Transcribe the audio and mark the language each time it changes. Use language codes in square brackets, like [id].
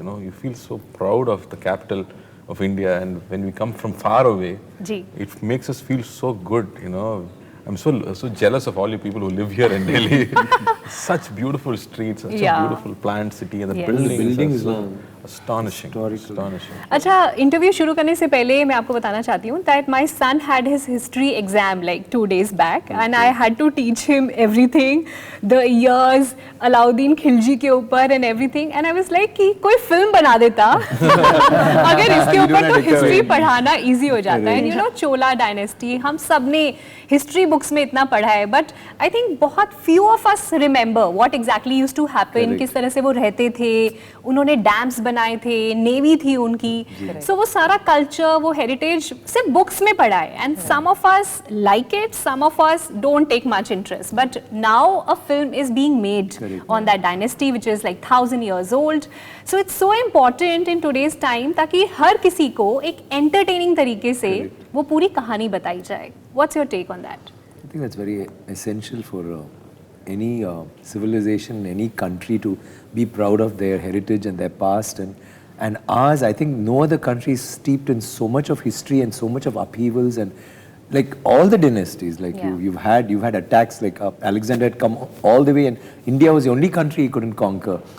[en] You know, you feel so proud of the capital of India, and when we come from far away, it makes us feel so good. You know. I'm so jealous of all you people who live here in Delhi. Such beautiful streets, such a beautiful planned city, and the buildings are so astonishing. Astonishing. [hi] अच्छा, interview शुरू करने से पहले मैं आपको बताना चाहती हूँ [en] that my son had his history exam like 2 days back, and I had to teach him everything, the years, [hi] Alauddin Khilji के ऊपर [en] and everything, and I was like [hi] कि कोई फिल्म बना देता अगर इसके ऊपर तो हिस्ट्री पढ़ाना इजी हो जाता है। [en] You know, [hi] चोला डायनेस्टी हम सब ने हिस्ट्री बुक्स में इतना पढ़ा है, [en] but I think [hi] बहुत [en] few of us remember what exactly used to happen, [hi] किस तरह से वो रहते थे, उन्होंने डैम्स बनाए थे, नेवी थी उनकी। [en] so [hi] वो सारा कल्चर, वो हेरिटेज सिर्फ बुक्स में पढ़ा है, [en] And some of us like it, some of us don't take much interest, but now a film is being made on that dynasty which is like 1000 years old. So it's so important in today's time [hi] ताकि हर किसी को एक entertaining तरीके से वो पूरी कहानी बताई जाए. [en] What's your take on that? I think that's very essential for any civilization, any country to be proud of their heritage and their past, and ours. I think no other country is steeped in so much of history and so much of upheavals, and like all the dynasties, like you've had attacks, like Alexander had come all the way, and India was the only country he couldn't conquer.